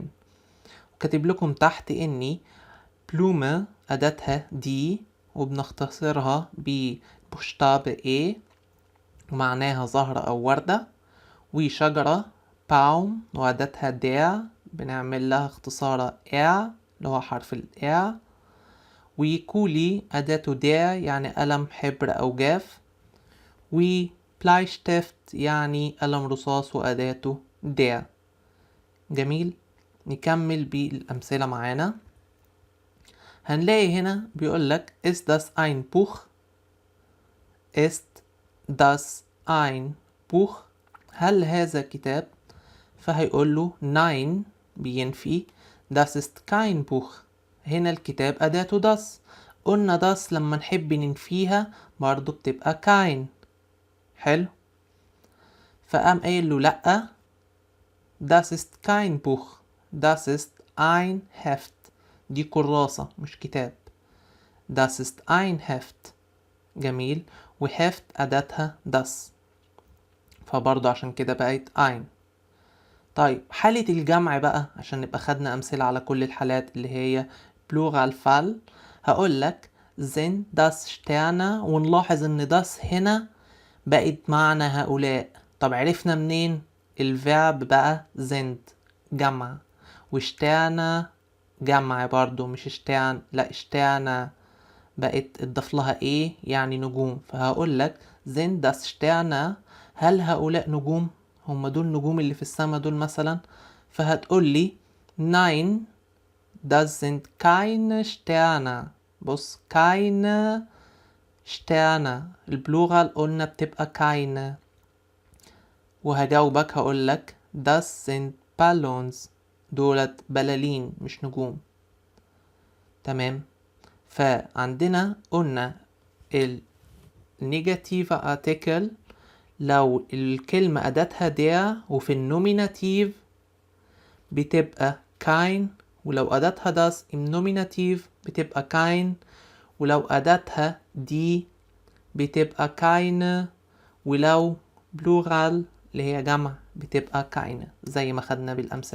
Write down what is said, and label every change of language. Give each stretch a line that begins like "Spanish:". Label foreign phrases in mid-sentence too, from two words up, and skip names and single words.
Arabic: وكاتب لكم تحت اني بلومة أداتها دي وبنختصرها ببوشتاب A ومعناها زهرة أو وردة، وشجرة باوم وأداتها der بنعمل لها اختصارة R اللي هو حرف ال R، وكولي أداته der يعني قلم حبر أو جاف، وبلايشتفت يعني قلم رصاص وأداته der. جميل. نكمل بالأمثلة معانا. هنلاقي هنا بيقولك
German: ist das ein Buch؟ ist das ein Buch؟
Arabic: هل هذا كتاب؟ فهيقول له nein بينفي،
German: das ist kein Buch.
Arabic: هنا الكتاب أداته das. قلنا das لما نحب ننفيها برضو بتبقى kein. حلو. فقام قايل له لأ،
German: das ist kein Buch، das ist ein Heft.
Arabic: دي كراسة مش كتاب.
German: das ist ein Heft.
Arabic: جميل. وهفت أداتها das، فبرضه عشان كده بقت ein. طيب حالة الجمع بقى عشان نبقى خدنا أمثلة على كل الحالات اللي هي
English: plural fall.
Arabic: هقولك
German: sind das Sterne،
Arabic: ونلاحظ ان das هنا بقت معنى هؤلاء. طب عرفنا منين؟ الفعب بقى sind جمع، وشتانا جمع برضو مش شتان، لا شتانا بقت اضاف لها ايه يعني نجوم. فهقول لك
German: sind das Sterne،
Arabic: هل هؤلاء نجوم؟ هم دول نجوم اللي في السماء دول مثلا؟ فهتقول لي
German: nein das sind keine Sterne.
Arabic: بص
German: keine Sterne
Arabic: البلوغال قلنا بتبقى keine. وهجاوبك هقول لك
German: das sind Ballons،
Arabic: دولت بلالين مش نجوم. تمام. فعندنا قلنا
English: negative article
Arabic: لو الكلمة أداتها der وفي النوميناتيف بتبقى kein، ولو أداتها das النوميناتيف بتبقى kein، ولو أداتها die بتبقى keine، ولو بلورال اللي هي جمع بتبقى keine زي ما خدنا بالأمثلة.